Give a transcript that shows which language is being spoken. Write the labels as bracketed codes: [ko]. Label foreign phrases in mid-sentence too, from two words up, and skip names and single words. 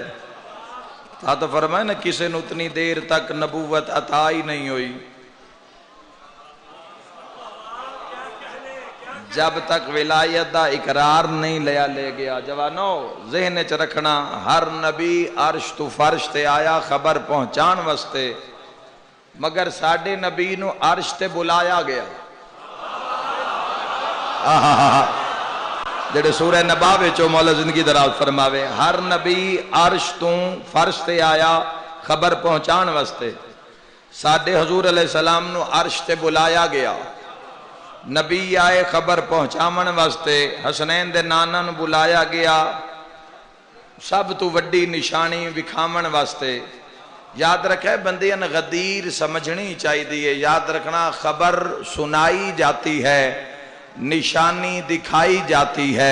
[pa] تو فرمائے نا کسے نو اتنی دیر تک نبوت عطا ہی نہیں ہوئی جب تک ولایت دا اقرار نہیں لے گیا. جوانو ذہن چ رکھنا، ہر نبی عرش تو فرش تے آیا خبر پہنچان واسطے، مگر ساڈے نبی نو عرش تے بلایا گیا. جڑے سورہ نبا وچوں مولا زندگی دراز فرماوے ہر نبی عرش تو فرش تے آیا خبر پہنچان واسطے. ساڈے حضور علیہ السلام نو عرش تے بلایا گیا. نبی آئے خبر پہنچامن واسطے. حسنین دے نانا نو بلایا گیا سب تو وڈی نشانی وکھامن واسطے. یاد رکھے بندیاں غدیر سمجھنی چاہی دیئے. [ur] یاد رکھنا خبر سنائی جاتی ہے، نشانی دکھائی جاتی ہے.